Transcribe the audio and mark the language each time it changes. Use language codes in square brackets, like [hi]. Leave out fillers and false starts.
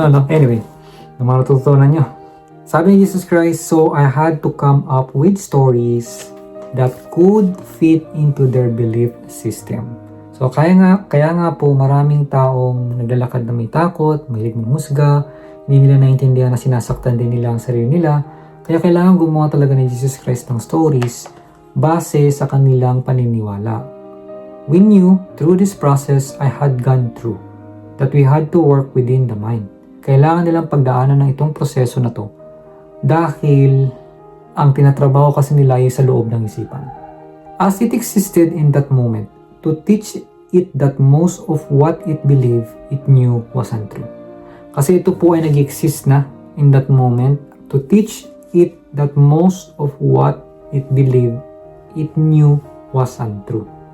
[tl] Anyway, na mga natutunan nyo. Sabi ni [en] Jesus Christ, so I had to come up with stories that could fit into their belief system. [tl] So kaya nga po maraming taong naglalakad na may takot, mahilig manghusga, hindi nila naintindihan na sinasaktan din nila ang sarili nila. Kaya kailangan gumawa talaga ni Jesus Christ ng stories base sa kanilang paniniwala. [en] We knew through this process I had gone through that we had to work within the mind. [tl] Kailangan nilang pagdaanan ng itong proseso na to dahil ang tinatrabaho kasi nila ay sa loob ng isipan. [en] As it existed in that moment, to teach it that most of what it believed it knew was untrue. [tl] Kasi ito po ay nag-exist na [en] in that moment to teach it that most of what it believed it knew was untrue.